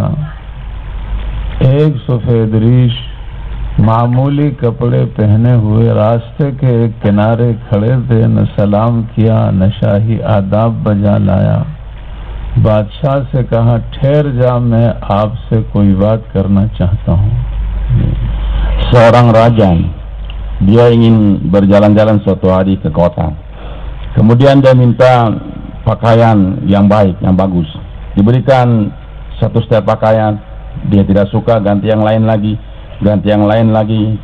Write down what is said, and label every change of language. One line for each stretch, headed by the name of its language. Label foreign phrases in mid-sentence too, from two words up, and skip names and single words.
Urdu: ایک سفید ریش معمولی کپڑے پہنے ہوئے راستے کے ایک کنارے کھڑے تھے، نہ سلام کیا نہ شاہی آداب بجا لایا. بادشاہ سے کہا، ٹھہر جا، میں آپ سے کوئی بات کرنا چاہتا ہوں.
Indonesian: Seorang raja, dia ingin berjalan-jalan suatu hari ke kota. Kemudian dia minta pakaian yang baik, yang bagus. Diberikan satu setel pakaian, dia tidak suka, ganti yang lain lagi, ganti yang lain lagi.